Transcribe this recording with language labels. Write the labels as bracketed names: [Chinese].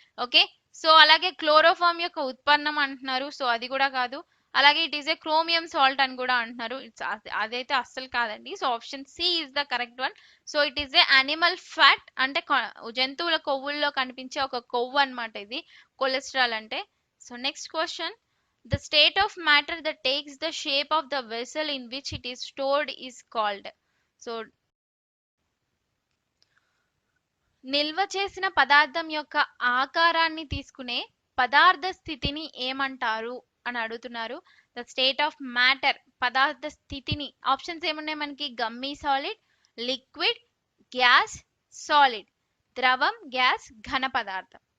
[Telugu] Okay, so అలాగే chloroform యొక్క ఉత్పన్నం అంటున్నారు, సో అది కూడా కాదు. అలాగే [English] it is a chromium salt [Telugu] అని కూడా అంటున్నారు, అదైతే అస్సలు కాదండి. [English] So option C is the correct one. So it is a animal fat [Telugu] అంటే జంతువుల కొవ్వుల్లో కనిపించే ఒక కొవ్వు అన్నమాట ఇది కొలెస్ట్రాల్ అంటే. [English] So next question, the state of matter that takes the shape of the vessel in which it is stored is called. [Telugu] So నిల్వ చేసిన పదార్థం యొక్క ఆకారాన్ని తీసుకునే పదార్థ స్థితిని ఏమంటారు అని అడుగుతున్నారు. [English] the state of matter [Telugu] పదార్థ స్థితిని, ఆప్షన్స్ ఏమున్నాయి మనకి, gummy solid, liquid, gas, solid, ద్రవం, గ్యాస్, ఘన పదార్థం.